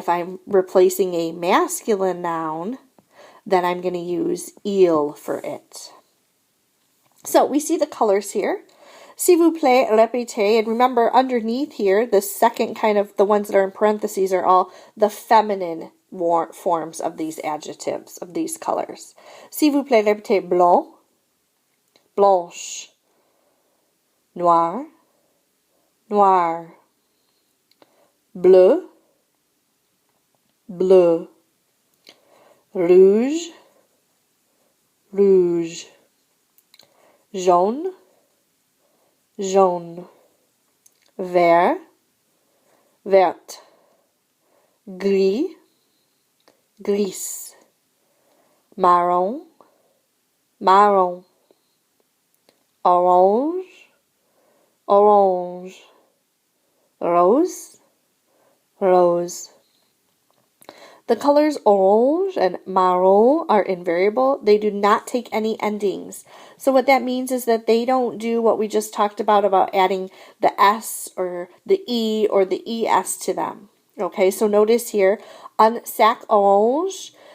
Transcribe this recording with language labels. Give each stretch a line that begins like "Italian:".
English: If I'm replacing a masculine noun, then I'm going to use il for it. So we see the colors here. S'il vous plaît, répétez. And remember, underneath here, the second kind of, the ones that are in parentheses are all the feminine forms of these adjectives, of these colors.
French: S'il vous plaît, répétez blanc, blanche, noir, noir, bleu, bleu, rouge, rouge, jaune, jaune, vert, verte, gris, gris, marron, marron, orange, orange, rose, rose.
English: The colors orange and marron are invariable. They do not take any endings. So what that means is that they don't do what we just talked about adding the S or the E or the ES to them. Okay, so notice here, un sac orange.